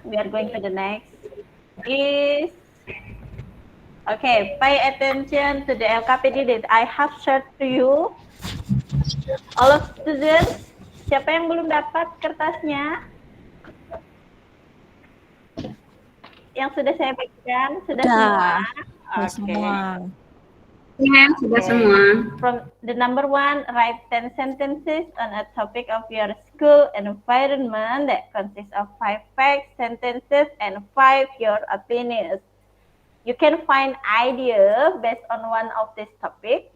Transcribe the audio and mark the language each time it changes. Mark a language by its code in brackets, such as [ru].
[en] We are going to the next is okay, pay attention to the LKPD that I have shared to you. All of students, [id] siapa yang belum dapat kertasnya? Yang sudah saya bagikan, sudah semua? Semua. Ya, sudah semua. [en] From the number 1, write 10 sentences on a topic of your school environment that consists of 5 facts, sentences, and 5 your opinions. You can find idea based on one of this topic.